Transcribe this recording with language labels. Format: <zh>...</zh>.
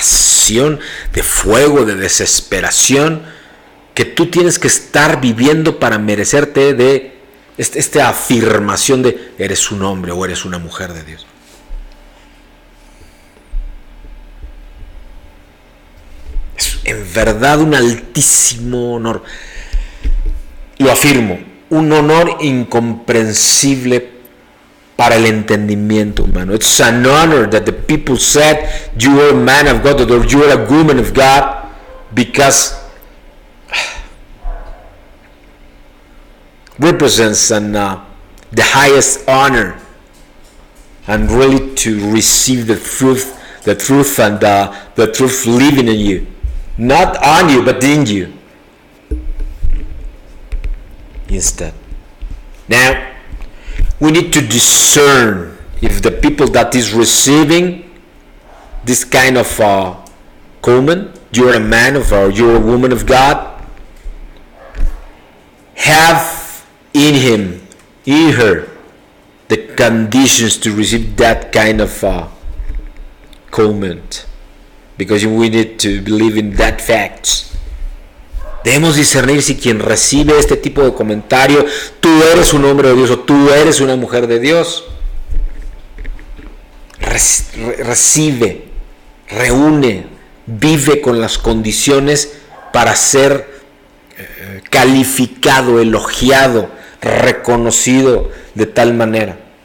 <es>pasión, de fuego, de desesperación, que tú tienes que estar viviendo para merecerte de esta afirmación de eres un hombre o eres una mujer de Dios. Es en verdad un altísimo honor. Lo afirmo, un honor incomprensible para el entendimiento humano.</es> <en>It's an honor that the people said you are a man of God or you are a woman of God, because represents the highest honor, and really to receive the truth and the truth living in you, not on you but in you instead. Now we need to discern if the people that is receiving this kind of comment, you're a man of or you're a woman of God, have in him, in her, the conditions to receive that kind of comment, because we need to believe in that fact.</en> <es>Debemos discernir si quien recibe este tipo de comentario, tú eres un hombre de Dios o tú eres una mujer de Dios, recibe, reúne, vive con las condiciones para ser calificado, elogiado, reconocido de tal manera.</es>